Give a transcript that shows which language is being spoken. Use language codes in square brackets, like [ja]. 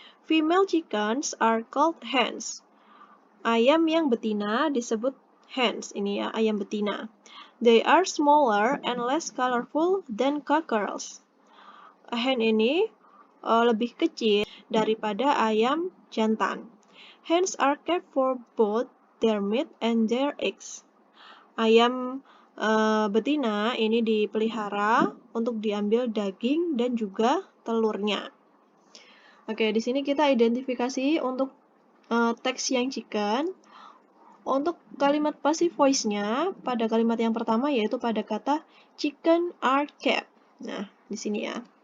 [en] Female chickens are called hens. [id] Ayam yang betina disebut hens, ini ya, ayam betina. [en] They are smaller and less colorful than cockerels. [id] Hen ini lebih kecil daripada ayam jantan. [en] Hens are kept for both their meat and their eggs. [id] Ayam betina ini dipelihara untuk diambil daging dan juga telurnya. Oke, di sini kita identifikasi untuk teks yang chicken. Untuk kalimat passive voice-nya, pada kalimat yang pertama yaitu pada kata [en] chicken are kept. [id] Nah, di sini ya.